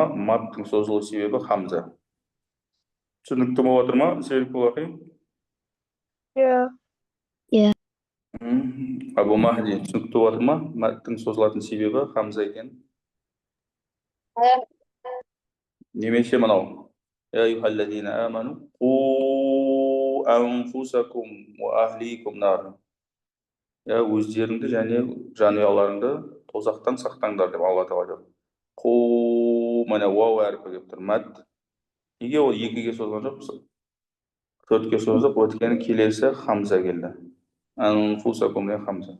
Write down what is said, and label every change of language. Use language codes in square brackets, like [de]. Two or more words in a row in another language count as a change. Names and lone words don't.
[kk] Маттың созылу себебі хамза. Түсінікті болып отыр ма? Серік Бұлақи? Абу Махди, түсінікті болып отыр ма? Маттың созылатын себебі хамза екен. Немесе мынау. [ar] يا أيها الذين آمنوا قوا أنفسكم وأهليكم نارا. [kk] Өздеріңді және жанұяларыңды тозақтан сақтаңдар деп Алла тағала айтады. Қу, міне уау әрпі келіп тұр. Мәт. Неге ол екіге созған жоқ? Төртке созып, өткені келесі хамза келді. Анфусакум деген хамза.